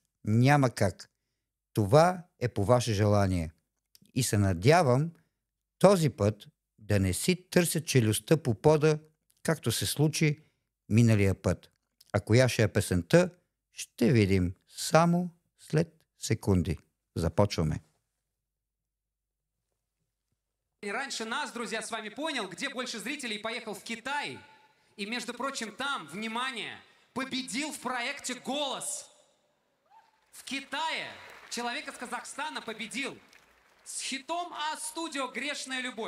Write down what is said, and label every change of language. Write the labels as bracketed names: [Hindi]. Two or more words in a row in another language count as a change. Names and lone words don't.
[Bulgarian] Няма как. Това е по ваше желание. И се надявам този път да не си търся челюстта по пода, както се случи миналия път. А коя ще е песента, ще видим само след секунди. Започваме. [Russian] И раньше нас, друзья, с вами понял, где больше зрителей, поехал в Китай. И, между прочим, там, внимание, победил в проекте «Голос». В Китае человек из Казахстана победил с хитом А-студио «Грешная любовь».